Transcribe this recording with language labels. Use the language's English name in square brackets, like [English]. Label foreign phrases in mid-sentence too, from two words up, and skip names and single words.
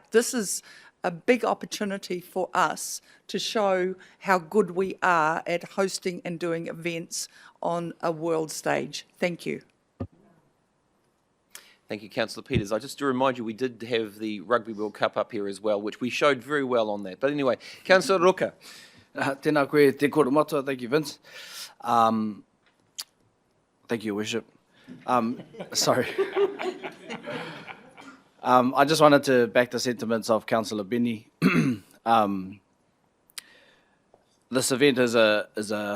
[English] This is a big opportunity for us to show how good we are at hosting and doing events on a world stage. Thank you. Thank you, Councillor Peters. I just to remind you, we did have the Rugby World Cup up here as well, which we showed very well on that. But anyway, Councillor Roka. [Māori] Tēnā koe te koro matua. [English] Thank you, Vince. Thank you, Worship. Sorry. I just wanted to back the sentiments of Councillor Benny. This event is a.